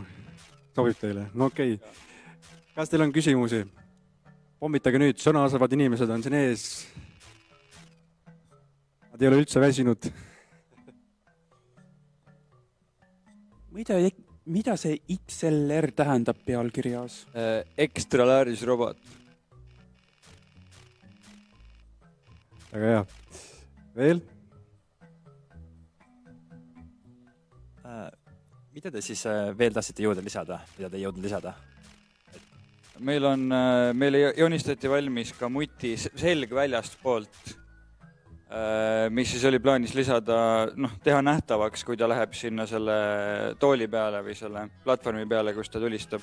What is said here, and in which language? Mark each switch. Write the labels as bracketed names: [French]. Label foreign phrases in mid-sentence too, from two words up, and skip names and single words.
[Estonian] Sobib teile? No okei. Kas teil on küsimusi? Pommitage nüüd, sõnaosavad inimesed on siin ees. Nad ei ole üldse väsinud. Mida see XLR tähendab pealkirjas? [English] Extra large robot. [Estonian] Väga hea. Veel? Mida te siis veel tahtsite jõuda lisada? Mida te jõudnud lisada? Meile joonistati valmis ka muti selg väljast poolt, mis siis oli plaanis lisada, teha nähtavaks, kui ta läheb sinna selle tooli peale või selle platvormi peale, kus ta tulistab.